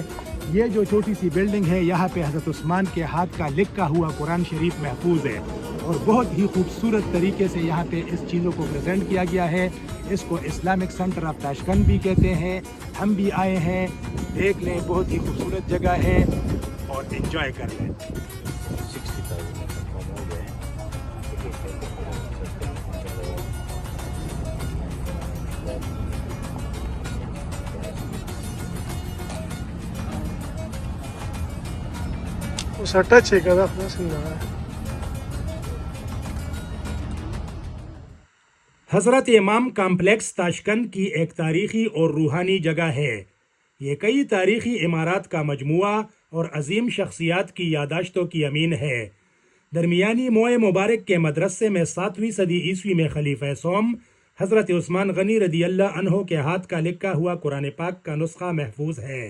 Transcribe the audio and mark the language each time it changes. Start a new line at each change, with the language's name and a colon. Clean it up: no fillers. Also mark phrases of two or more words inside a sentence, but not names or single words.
Urdu: یہ جو چھوٹی سی بلڈنگ ہے یہاں پہ حضرت عثمان کے ہاتھ کا لکھا ہوا قرآن شریف محفوظ ہے اور بہت ہی خوبصورت طریقے سے یہاں پہ اس چیزوں کو پریزنٹ کیا گیا ہے. اس کو اسلامک سینٹر آف تاشکند بھی کہتے ہیں. ہم بھی آئے ہیں، دیکھ لیں، بہت ہی خوبصورت جگہ ہے اور انجوائے کر لیں.
Pashto: سټه چې کده خلاص نه
Urdu: حضرت امام کمپلیکس تاشقند کی ایک تاریخی اور روحانی جگہ ہے. یہ کئی تاریخی عمارات کا مجموعہ اور عظیم شخصیات کی یادداشتوں کی امین ہے. درمیانی موئے مبارک کے مدرسے میں 7ویں صدی عیسوی میں خلیفہ سوم حضرت عثمان غنی رضی اللہ عنہ کے ہاتھ کا لکھا ہوا قرآن پاک کا نسخہ محفوظ ہے.